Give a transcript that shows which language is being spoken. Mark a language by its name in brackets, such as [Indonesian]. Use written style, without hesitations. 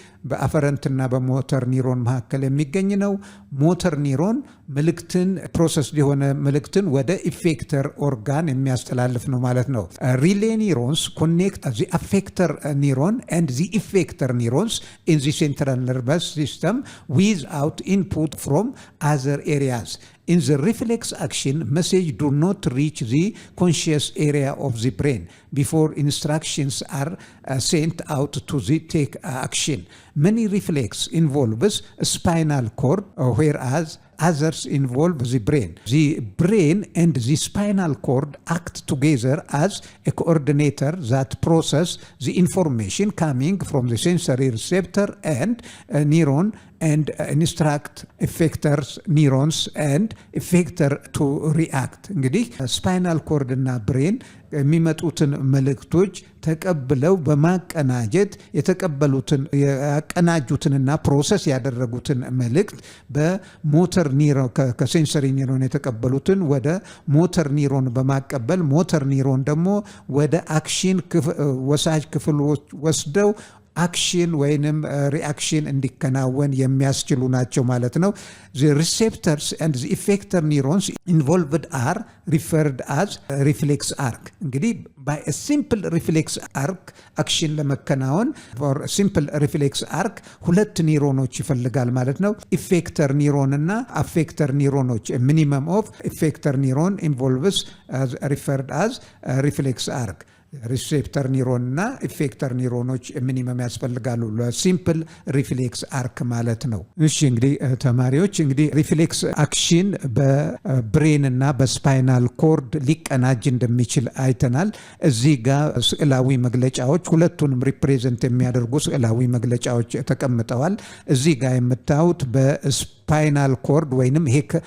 [Amharic] በአፈረንትና በሞተር ኒውሮን መካከል የሚገኝ ነው። ሞተር ኒውሮን መልእክትን ፕሮሰስ የሆነ መልእክትን ወደ ኢፌክተር ኦርጋን የሚያስተላልፍ ነው ማለት ነው። ሪሌ ኒውሮንስ ኮኔክት [English] the affector neuron and the effector neurons in the central nervous system without input from other areas. In the reflex action, message do not reach the conscious area of the brain before instructions are sent out to the take action. Many reflex involves spinal cord, whereas others involve the brain. The brain and the spinal cord act together as a coordinator that process the information coming from the sensory receptor and neuron and instruct effectors neurons and effector to react. [Amharic] እንግዲህ ስፓይናል ኮርድ እና ብሬን የሚመጡትን መልእክቶች ተቀብለው በማቀናጀት የተቀበሉትን ያቀናጁትንና ፕሮሰስ ያደረጉትን መልእክት በሞተር ኒውሮን ከሴንሰሪ ኒውሮን የተቀበሉትን ወደ ሞተር ኒውሮን በማቀበል ሞተር ኒውሮን ደግሞ ወደ አክሽን ወሳጅ ክፍሎች ወስደው አክሽን ወይንም ሪአክሽን እንዲከናወን የሚያስችሉ ናቸው ማለት ነው። [English] the receptors and the effector neurons involved are referred as reflex arc. እንግዲህ by a simple reflex arc አክሽን ለመከናወን for a simple reflex arc 2 ኒውሮኖች [Amharic] ይፈልጋል ማለት ነው። [English] ኢፌክተር ኒውሮን እና አፌክተር ኒውሮኖች minimum of effector neuron involves referred as reflex arc. [Amharic] ሪሴፕተር ኒውሮን እና ኢፌክተር ኒውሮኖች ሚኒመም ያስፈልጋሉ ለሲምፕል ሪፍሌክስ አርክ ማለት ነው። እሺ እንግዲህ ተማሪዎች እንግዲህ ሪፍሌክስ አክሽን በብሬን እና በስፓይናል ኮርድ ሊቀናጅ እንደሚችል አይተናል። እዚህ ጋር ስዕላዊ መግለጫዎች ሁለቱንም ሪፕሬዘንት የሚያደርጉ ስዕላዊ መግለጫዎች ተቀምጠዋል። እዚህ ጋር የምታዩት ስፓይናል ኮርድ ወይንም ይሄ